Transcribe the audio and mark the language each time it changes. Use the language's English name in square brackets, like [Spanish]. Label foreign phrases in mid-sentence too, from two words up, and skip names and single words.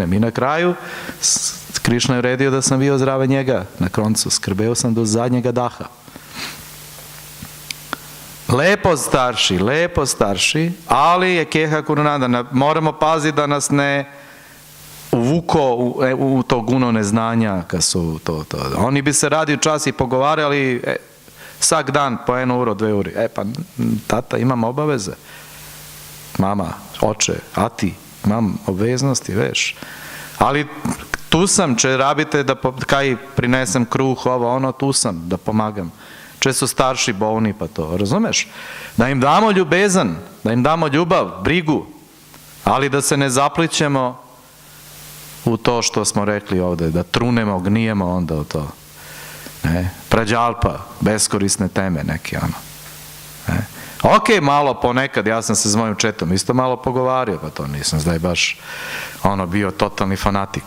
[Serbian] I na kraju, Krišna je uredio da sam bio zdrave njega na koncu, skrbeo sam do zadnjega daha. Lepo starši, ali je [Sanskrit] keha kurunanda, [Serbian] moramo paziti da nas ne uvuko u to guno neznanja, kad su to. [Slovenian] Oni bi se radi u čas i pogovarali, sak dan po 1 uro, 2 uri. [Serbian] Pa tata, imam obaveze. [Slovenian] Mama, oče, a ti, imam obveznosti, veš. Ali tu sam, če rabite da kaj prinesem kruh, ovo, ono, tu sam, da pomagam. Če su starši bolni, pa to, razumeš? [Serbian] Da im damo ljubezan, da im damo ljubav, brigu, ali da se ne zaplićemo u to što smo rekli ovde, da trunemo, gnijemo onda u to. Prađalpa, beskorisne teme neke, ono. Ok, malo ponekad, ja sam se s mojim četom isto malo pogovario, pa to nisam zdaj baš bio totalni fanatik.